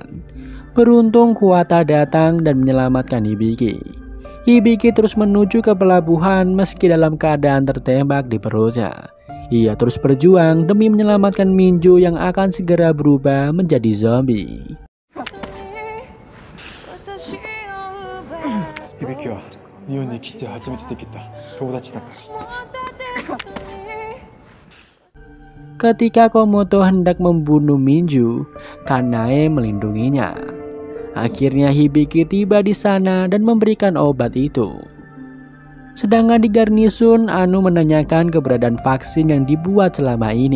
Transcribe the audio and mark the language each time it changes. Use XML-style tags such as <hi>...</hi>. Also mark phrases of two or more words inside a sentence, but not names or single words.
<id>Beruntung Kuwata datang dan menyelamatkan Hibiki. Hibiki terus menuju ke pelabuhan meski dalam keadaan tertembak di perutnya. Ia terus berjuang demi menyelamatkan Minju yang akan segera berubah menjadi zombie.</id> <ja>ヒビキは日本に来て初めてできた友達だから。</ja> <id>Ketika Komoto hendak membunuh Minju, Kanae melindunginya. Akhirnya Hibiki tiba di sana dan memberikan obat itu. Sedangkan di garnisun, Anu menanyakan keberadaan vaksin yang dibuat selama ini.</id>